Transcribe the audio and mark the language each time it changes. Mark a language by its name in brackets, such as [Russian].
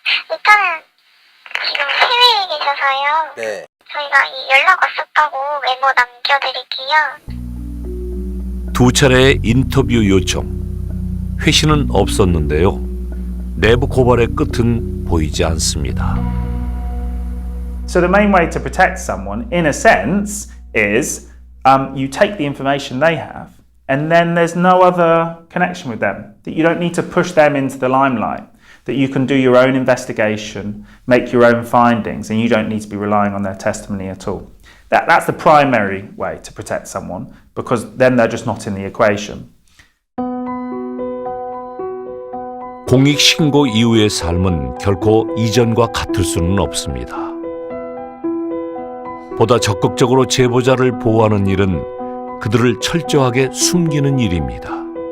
[Korean] 일단은 지금 해외에 계셔서요. 네. 저희가 연락 왔었다고 메모 남겨드릴게요. 두 차례의 인터뷰 요청. 회신은 없었는데요. 내부 고발의 끝은 보이지 않습니다. [English] So the main way to protect someone, in a sense, is you take the information they have, and then there's no other connection with them. That you don't need to push them into the limelight. That you can do your own investigation, make your own findings, and you don't need to be relying on their testimony at all. That's the primary way to protect someone, because then they're just not in the equation. [Korean] 공익신고 이후의 삶은 결코 이전과 같을 수는 없습니다. 보다 적극적으로 제보자를 보호하는 일은 그들을 철저하게 숨기는 일입니다.